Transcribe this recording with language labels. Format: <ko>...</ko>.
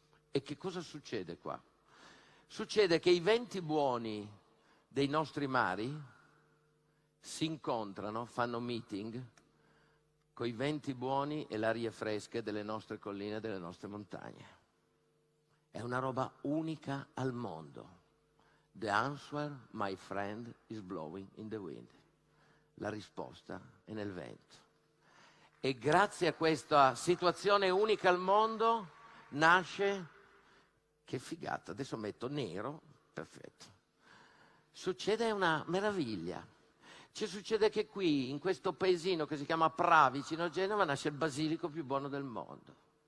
<it>E che cosa succede qua? Succede che i venti buoni dei nostri mari si incontrano, fanno meeting con i venti buoni e le arie fresche delle nostre colline e delle nostre montagne. È una roba unica al mondo.</it> <en>The answer, my friend, is blowing in the wind.</en> <it>La risposta è nel vento. E grazie a questa situazione unica al mondo nasce, che figata, adesso metto nero, perfetto. Succede una meraviglia. Ci succede che qui, in questo paesino che si chiama Pra, vicino a Genova, nasce il basilico più buono del mondo.</it>